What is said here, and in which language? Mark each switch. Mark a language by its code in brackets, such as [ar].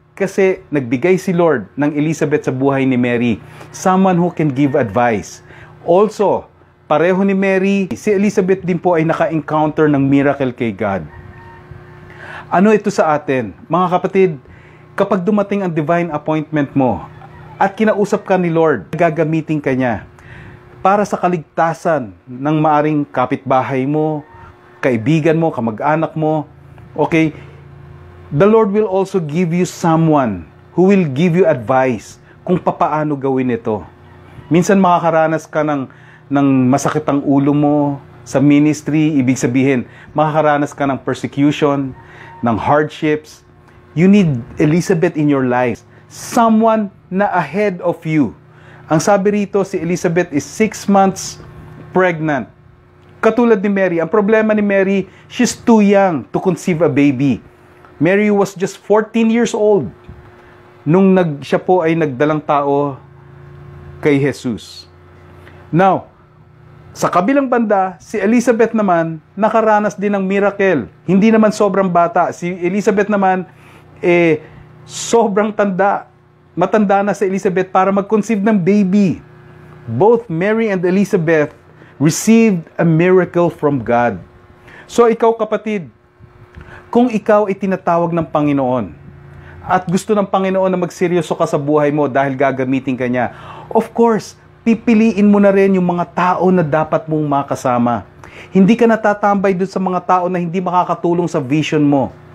[tl] Kasi nagbigay si Lord ng Elizabeth sa buhay ni Mary. [en] Someone who can give advice. [tl] Also, pareho ni Mary, si Elizabeth din po ay naka-encounter ng miracle kay God. Ano ito sa atin? Mga kapatid, kapag dumating ang divine appointment mo at kinausap ka ni Lord, gagamitin ka niya para sa kaligtasan ng maaring kapitbahay mo, kaibigan mo, kamag-anak mo. Okay? [en] The Lord will also give you someone who will give you advice [tl] kung papaano gawin ito. Minsan makakaranas ka ng masakit ang ulo mo sa ministry, ibig sabihin, makakaranas ka ng persecution, ng hardships. [en] You need Elizabeth in your life. Someone na ahead of you. [tl] Ang sabi rito, [en] si Elizabeth is 6 months pregnant. [tl] Katulad ni Mary. Ang problema ni Mary, [en] she's too young to conceive a baby. Mary was just 14 years old [tl] nung siya po ay nagdalang tao kay Jesus. Now, sa kabilang banda, si Elizabeth naman, nakaranas din ng miracle. Hindi naman sobrang bata. Si Elizabeth naman, sobrang tanda. Matanda na si Elizabeth para mag-conceive ng baby. [en] Both Mary and Elizabeth received a miracle from God. [tl] So ikaw kapatid, kung ikaw ay tinatawag ng Panginoon at gusto ng Panginoon na magseryoso ka sa buhay mo dahil gagamitin ka niya, [en] of course, [tl] pipiliin mo na rin yung mga tao na dapat mong makasama. Hindi ka natatambay doon sa mga tao na hindi makakatulong sa vision mo.